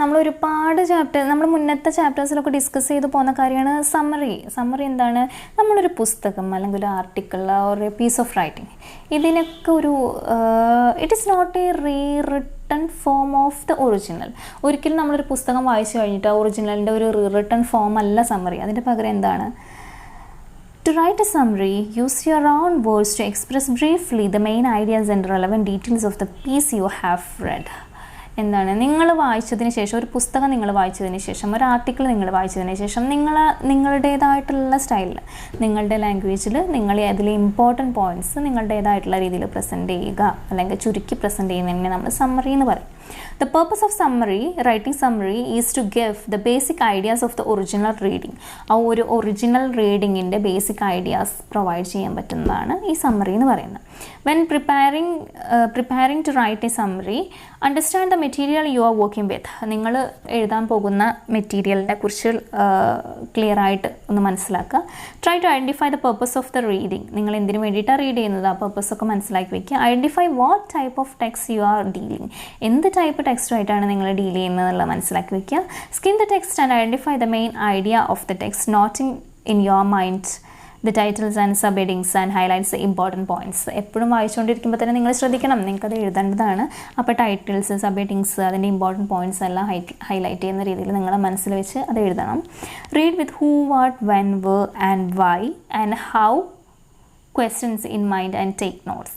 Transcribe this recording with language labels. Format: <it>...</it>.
<ml>നമ്മൾ ഒരുപാട് നമ്മൾ മുന്നത്തെ ചാപ്റ്റേഴ്സിലൊക്കെ ഡിസ്കസ് ചെയ്ത് പോകുന്ന കാര്യമാണ് സമ്മറി എന്താണ്? നമ്മളൊരു പുസ്തകം അല്ലെങ്കിൽ ഒരു article</ml> <en>or a piece of writing,</en> <ml>ഇതിനൊക്കെ ഒരു</ml> <en>It is not a written form of the original.</en> <ml>ഒരിക്കലും നമ്മളൊരു പുസ്തകം വായിച്ചു കഴിഞ്ഞിട്ട് ആ ഒറിജിനലിൻ്റെ ഒരു റിട്ടൺ ഫോം അല്ല സമ്മറി. അതിൻ്റെ പകരം എന്താണ്?</ml> <en>To write a summary, use your own words to express briefly the main ideas and relevant details of the piece you have read.</en> <ml>എന്താണ്? നിങ്ങൾ വായിച്ചതിന് ശേഷം, ഒരു പുസ്തകം നിങ്ങൾ വായിച്ചതിന് ശേഷം, ഒരു ആർട്ടിക്കിൾ നിങ്ങൾ വായിച്ചതിന് ശേഷം നിങ്ങളുടേതായിട്ടുള്ള സ്റ്റൈലിൽ, നിങ്ങളുടെ ലാംഗ്വേജിൽ നിങ്ങൾ അതിലെ ഇമ്പോർട്ടൻറ്റ് പോയിൻറ്റ്സ് നിങ്ങളുടേതായിട്ടുള്ള രീതിയിൽ പ്രസൻറ്റ് ചെയ്യുക, അല്ലെങ്കിൽ ചുരുക്കി പ്രസൻറ്റ് ചെയ്യുന്നതിനെ നമ്മൾ സമ്മറി എന്ന് പറയും.</ml> <en>The purpose of writing summary is to give the basic ideas of the original reading.</en> <ml>ആ ഒരു ഒറിജിനൽ റീഡിങ്ങിൻ്റെ ബേസിക് ഐഡിയാസ് പ്രൊവൈഡ് ചെയ്യാൻ പറ്റുന്നതാണ് ഈ സമ്മറി എന്ന് പറയുന്നത്.</ml> <en>When preparing to write a summary, understand the material you are working with.</en> <ml>നിങ്ങൾ എഴുതാൻ പോകുന്ന മെറ്റീരിയലിനെ കുറിച്ച് ക്ലിയർ ആയിട്ട് ഒന്ന് മനസ്സിലാക്കുക.</ml> <en>Try to identify the purpose of the reading.</en> <ml>നിങ്ങൾ എന്തിനു വേണ്ടിയിട്ടാണ് റീഡ് ചെയ്യുന്നത്, ആ പർപ്പസ് ഒക്കെ മനസ്സിലാക്കി വയ്ക്കുക.</ml> <en>Identify what type of text you are dealing.</en> <ml>എന്ത് ടൈപ്പ് ടെക്സ്റ്റുമായിട്ടാണ് നിങ്ങൾ ഡീൽ ചെയ്യുന്നതെന്നുള്ളത് മനസ്സിലാക്കി വയ്ക്കുക.</ml> <en>Skim the text and identify the main idea of the text, noting in your mind the titles and subheadings and highlights the important points.</en> <ml>എപ്പോഴും വായിച്ചുകൊണ്ടിരിക്കുമ്പോൾ തന്നെ നിങ്ങൾ ശ്രദ്ധിക്കണം, നിങ്ങൾക്കത് എഴുതേണ്ടതാണ്. അപ്പോൾ ടൈറ്റിൽസ്, സബ്ഹെഡിങ്സ്, അതിൻ്റെ ഇമ്പോർട്ടൻറ്റ് പോയിൻറ്റ്സ് എല്ലാം ഹൈലൈറ്റ് ചെയ്യുന്ന രീതിയിൽ നിങ്ങളെ മനസ്സിൽ വെച്ച് അത് എഴുതണം.</ml> <en>Read with who, what, when, where and why and how questions in mind and take notes.</en>